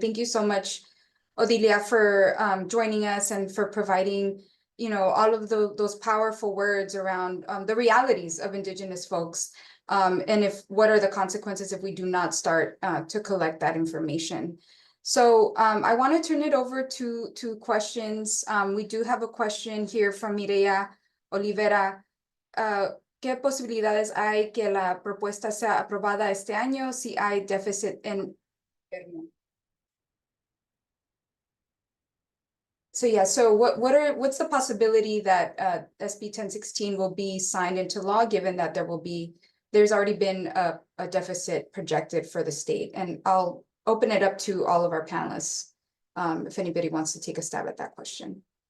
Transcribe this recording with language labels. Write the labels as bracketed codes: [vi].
[en] Thank you so much, Odilia, for joining us and for providing, all of those powerful words around the realities of Indigenous folks, and what are the consequences if we do not start to collect that information. So I want to turn it over to questions. We do have a question here from Mireya Olivera. [es] ¿Qué posibilidades hay que la propuesta sea aprobada este año si hay déficit en... [en] So yeah, so what's the possibility that SB 1016 will be signed into law, given that there's already been a deficit projected for the state? And I'll open it up to all of our panelists if anybody wants to take a stab at that question.